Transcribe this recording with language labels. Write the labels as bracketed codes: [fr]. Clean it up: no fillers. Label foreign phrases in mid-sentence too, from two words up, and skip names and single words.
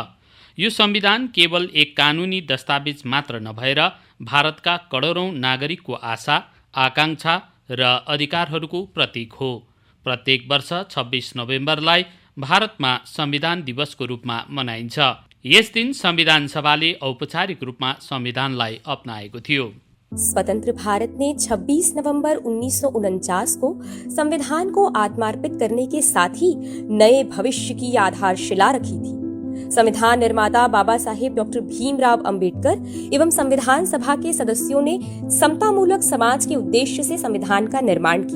[ne] यो संविधान केवल एक कानुनी दस्तावेज मात्र नभएर भारतका करोडौं नागरिकको आशा, आकांक्षा र अधिकारहरूको प्रतीक हो। प्रत्येक वर्ष 26 नोभेम्बरलाई भारतमा संविधान दिवसको रूपमा मनाइन्छ। यस दिन संविधान सभाले औपचारिक रूपमा संविधानलाई अपनाएको थियो। [hi] स्वतंत्र भारत ने 26 नवंबर 1949 को संविधान को आत्मार्पित करने के साथ ही नए भविष्य की आधारशिला रखी थी। संविधान निर्माता बाबा साहेब डॉक्टर भीमराव अंबेडकर एवं संविधान सभा के सदस्यों ने समतामूलक समाज के उद्देश्य से संविधान का निर्माण किया।